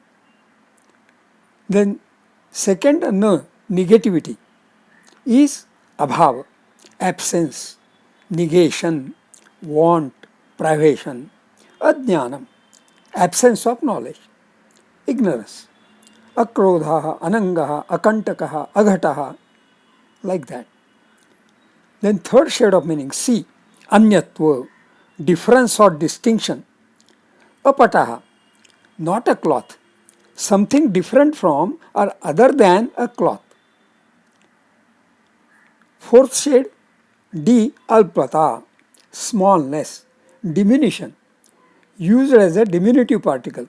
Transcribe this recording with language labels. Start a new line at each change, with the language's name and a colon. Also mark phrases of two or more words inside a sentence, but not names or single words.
English: Then second na, negativity, is abhava, absence, negation, want, privation. Ajnanam, absence of knowledge, ignorance.
Sanskrit: Akrodha, anangaha, akantakaha, aghataha,
English: like that. Then third shade of meaning, C, anyatva, difference or distinction. Apataha, not a cloth, something different from or other than a cloth. Fourth shade, D, alpata, smallness, diminution, used as a diminutive particle.